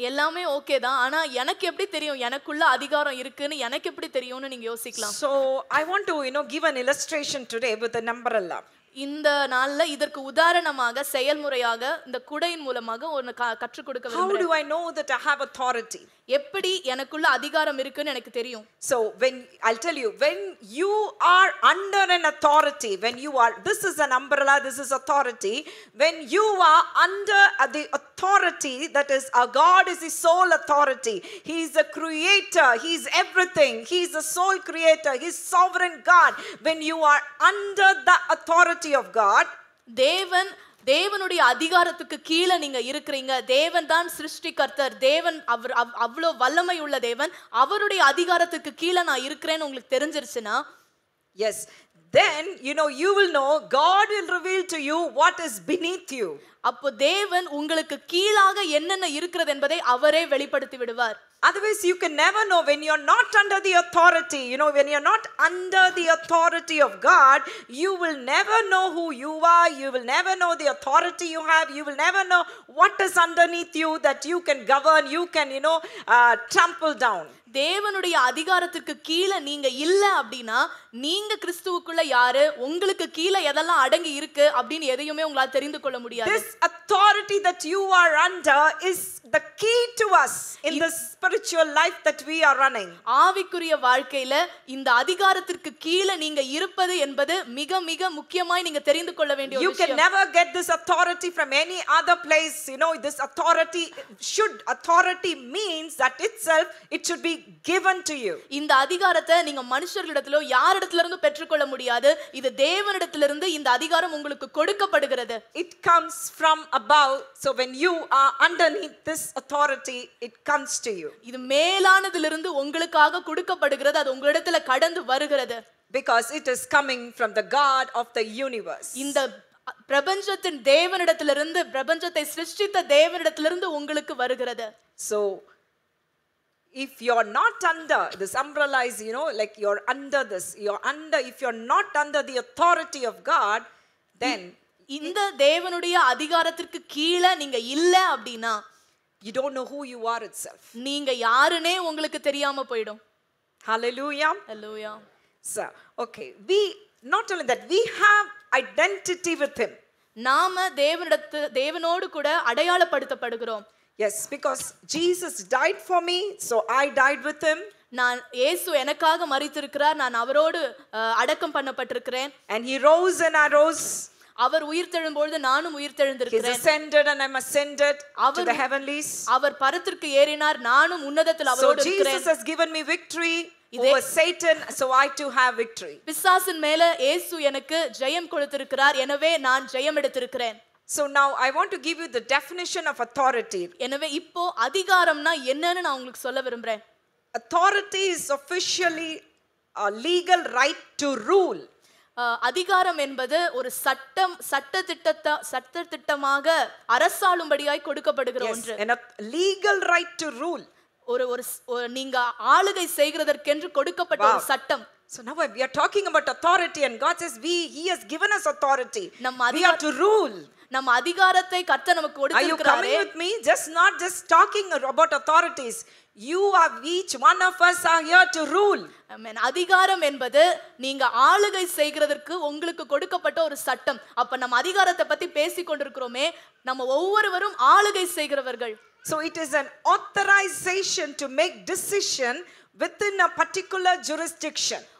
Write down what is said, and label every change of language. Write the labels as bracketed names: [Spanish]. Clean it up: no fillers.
[Tamil] எல்லாமே ஓகே தான், ஆனா எனக்கு எப்படி தெரியும் எனக்குள்ள அதிகாரம் இருக்குன்னு எனக்கு எப்படி தெரியும்னு நீங்க யோசிக்கலாம். [English] So I want to, you know, give an illustration today with an umbrella. [Tamil] இந்த நாள்ல இதற்கு உதாரணமாக செயல்முறையாக இந்த குடையின் மூலமாக ஒன்னு கற்றுக் கொடுக்க [English] How [Tamil] விரும்புகிறேன். [English] do I know that I have authority? [Tamil] எப்படி எனக்குள்ள அதிகாரம் இருக்குன்னு எனக்கு தெரியும். [English] So I'll tell you, when you are under an authority, this is an umbrella, this is authority. When you are under the authority, that is, our God is the sole authority. He is the creator. He is everything. He is the sole creator. He is sovereign God. When you are under the authority of God, [Tamil] தேவனுடைய அதிகாரத்துக்கு கீழே நீங்க இருக்கிறீங்க. தேவன் தான் சிருஷ்டிகர்த்தர். தேவன் அவ்வளோ வல்லமை உள்ள தேவன். அவருடைய அதிகாரத்துக்கு கீழே நான் இருக்கிறேன்னு உங்களுக்கு தெரிஞ்சிருச்சுன்னா, [English] yes, then you will know, God will reveal to you what is beneath you. [Tamil] அப்போ தேவன் உங்களுக்கு கீழாக என்னென்ன இருக்கிறது என்பதை அவரே வெளிப்படுத்தி விடுவார். [English] Otherwise you can never know when you're not under the authority. When you're not under the authority of God, you will never know who you are. You will never know the authority you have. You will never know what is underneath you that you can govern, you can trample down. [Tamil] தேவனுடைய அதிகாரத்துக்கு கீழே நீங்க இல்ல அப்படின்னா நீங்க கிறிஸ்துவுக்குள்ள யாரு, உங்களுக்கு கீழே எதெல்லாம் அடங்கி இருக்கு அப்படின்னு எதையுமே உங்களால தெரிந்து கொள்ள முடியாது. [English] This authority that you are under is the key to us in the spiritual life that we are running. [Tamil] ஆவிக்குரிய வாழ்க்கையில இந்த அதிகாரத்திற்கு கீழே நீங்க இருப்பது என்பது மிக மிக முக்கியமாய் நீங்க தெரிந்து கொள்ள வேண்டிய ஒரு விஷயம். [English] You can never get this authority from any other place. This authority means that itself it should be given to you. [Tamil] இந்த அதிகாரத்தை நீங்க மனுஷர்களிடத்திலோ யாரிடத்தில இருந்து பெற்றுக்கொள்ள முடியாது. இது தேவனிடத்திலிருந்து இந்த அதிகாரம் உங்களுக்கு கொடுக்கப்படுகிறது. [English] It comes from above. So when you are underneath this authority, it comes to you. [Tamil] இது மேலானதிலிருந்து உங்களுக்காக கொடுக்கப்படுகிறது. அது உங்களிடத்தில கடந்து வருகிறது. [English] Because it is coming from the God of the universe. [Tamil] இந்த பிரபஞ்சத்தின் தேவனிடத்திலிருந்து, பிரபஞ்சத்தை சிருஷ்டித்த தேவனிடத்திலிருந்து உங்களுக்கு வருகிறது. [English] So if you're not under this umbrella, is like you're under this, if you're not under the authority of God, then [Tamil] இந்த தேவனுடைய அதிகாரத்திற்கு கீழே நீங்க இல்ல அப்படினா [English] you don't know who you are itself. [Tamil] நீங்க யாருனே உங்களுக்கு தெரியாம போய்டும். [English] Hallelujah. Hallelujah. So okay, we not only that, we have identity with him. [Tamil] நாம தேவனோடு கூட அடையாளப்படுத்தப்படுகிறோம். [English] Yes, because Jesus died for me, so I died with him. [Tamil] நான் இயேசு எனக்காக மரித்திருக்கிறார், நான் அவரோடு அடக்கம் பண்ணப்பட்டிருக்கிறேன். [English] And he rose and I rose. [Tamil] அவர் உயிர்த்தெழும்போது நானும் உயிர்த்தெழுந்திருக்கிறேன். [English] He ascended and I am ascended to the heavenlies. [Tamil] அவர் பரத்திற்கு ஏறினார், நானும் உன்னதத்தில் அவரோடு இருக்கிறேன். [English] So Jesus has given me victory over Satan, so I too have victory. [Tamil] பிசாசின் மேல இயேசு எனக்கு ஜெயம் கொடுத்திருக்கிறார், எனவே நான் ஜெயம் எடுத்திருக்கிறேன். [English] So now I want to give you the definition of authority. [Tamil] எனவே இப்போ அதிகாரம்னா என்னன்னு நான் உங்களுக்கு சொல்ல விரும்புறேன். [English] Authority is officially a legal right to rule. [Tamil] அதிகாரம் என்பது ஒரு சட்டத்திட்டமாக அரசாளும்படியாய் கொடுக்கப்படுகிற ஒன்று. [English] A legal right to rule. [Tamil] ஒரு நீங்க ஆளுகை செய்கிறதற்கென்று கொடுக்கப்பட்ட ஒரு சட்டம். [English] So now we are talking about authority and God says he has given us authority. We are to rule. [Tamil] நம்ம அதிகாரத்தை கர்த்தர் நமக்கு கொடுத்திருக்கிறாரே. [English] Are you coming with me? Not just talking about authorities. Each one of us are here to rule. Amen. [Tamil] அதிகாரம் என்பது நீங்க ஆளுகை செய்கிறதற்கு உங்களுக்கு கொடுக்கப்பட்ட ஒரு சட்டம். அப்ப நம்ம அதிகாரத்தை பத்தி பேசிக் கொண்டிருக்கிறோமே, நம்ம ஒவ்வொருவரும் ஆளுகை செய்கிறவர்கள். [English] So it is an authorization to make decision within a particular jurisdiction.